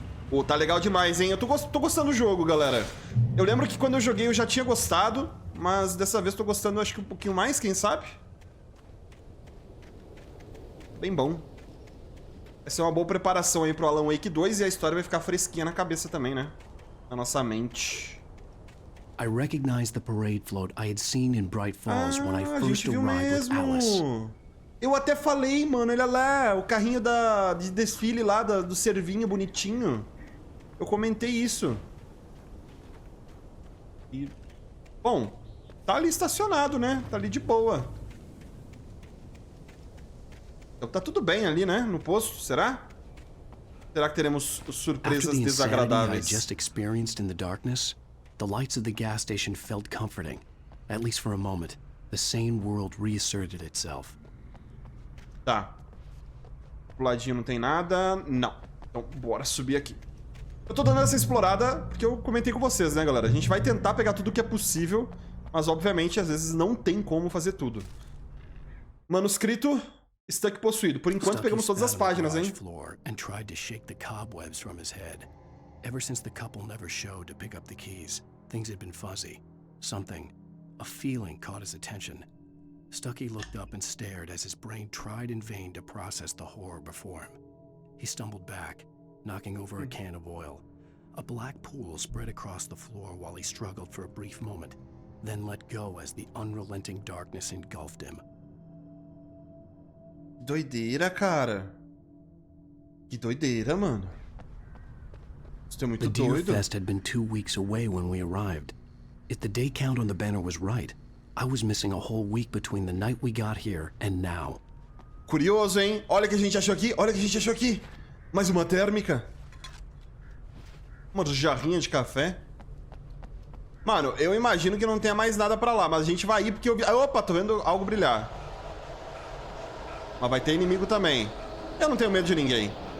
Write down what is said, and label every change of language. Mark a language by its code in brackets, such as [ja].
[pt] Pô, tá legal demais, hein? Eu tô gostando do jogo, galera. Eu lembro que quando eu joguei eu já tinha gostado, mas dessa vez tô gostando, acho que um pouquinho mais, quem sabe? Bem bom. Vai ser uma boa preparação aí pro Alan Wake 2 e a história vai ficar fresquinha na cabeça também, né? Na nossa mente. [en] I recognized the parade float I had seen in Bright Falls when I first arrived with Alice. [pt] Eu até falei, mano, olha lá, o carrinho de desfile lá, do servinho bonitinho. Eu comentei isso. E, bom, tá ali estacionado, né? Tá ali de boa. Então tá tudo bem ali, né? No posto, será? Será que teremos surpresas desagradáveis? [en] I just experienced in the darkness, the lights of the gas station felt comforting. At least for a moment, the sane world reasserted itself. [pt] Tá. Pro ladinho não tem nada. Não. Então, bora subir aqui. Eu tô dando essa explorada porque eu comentei com vocês, né, galera? A gente vai tentar pegar tudo que é possível, mas, obviamente, às vezes não tem como fazer tudo. Manuscrito Stuck possuído. Por enquanto, pegamos todas as páginas, hein? [en] And tried to shake the cobwebs from his head. Ever since the couple never showed to pick up the keys, things had been fuzzy. Something, a feeling caught his attention. Stucky looked up and stared as his brain tried in vain to process the horror before him. He stumbled back, knocking over a can of oil. A black pool spread across the floor while he struggled for a brief moment, then let go as the unrelenting darkness engulfed him. [pt] Doideira, cara. Que doideira, mano. Isso é muito doido. [en] The Deer Fest had been 2 weeks away when we arrived. If the day count on the banner was right, I was missing a whole week between the night we got here and now. [pt] Curioso, hein? Olha o que a gente achou aqui. Olha o que a gente achou aqui. Mais uma térmica. Uma jarrinha de café. Mano, eu imagino que não tenha mais nada pra lá, mas a gente vai ir porque eu vi... Opa, tô vendo algo brilhar. Mas vai ter inimigo também. Eu não tenho medo de ninguém.